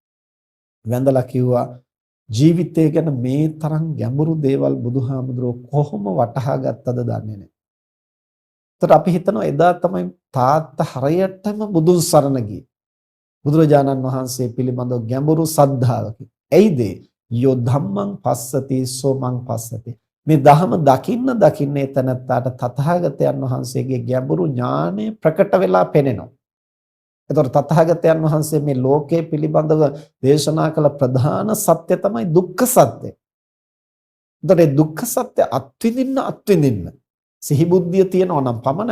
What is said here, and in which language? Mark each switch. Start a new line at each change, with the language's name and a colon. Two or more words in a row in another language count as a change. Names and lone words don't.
Sinhala: වැඳලා කිව්වා ජීවිතය ගැන මේ තරම් ගැඹුරු දේවල් බුදුහාමුදුරුවෝ කොහොම වටහා ගත්තද දන්නේ නැහැ. ඒතර අපි හිතනවා එදා තමයි තාත්තා හරියටම බුදුන් සරණ ගියේ. බුදුරජාණන් වහන්සේ පිළිබඳව ගැඹුරු සද්ධාවකින්.
Pali: එයිද යෝ ධම්මං පස්සති සෝ මං පස්සති.
Sinhala: මේ ධහම දකින්න එතනත්තාට තථාගතයන් වහන්සේගේ ගැඹුරු ඥානය ප්‍රකට වෙලා පෙනෙනවා. එතකොට තථාගතයන් වහන්සේ මේ ලෝකයේ පිළිබඳව දේශනා කළ ප්‍රධාන සත්‍ය තමයි දුක්ඛ සත්‍ය. එතකොට දුක්ඛ සත්‍ය අත්විඳින්න සිහි බුද්ධිය තියෙනවා නම් පමණයි.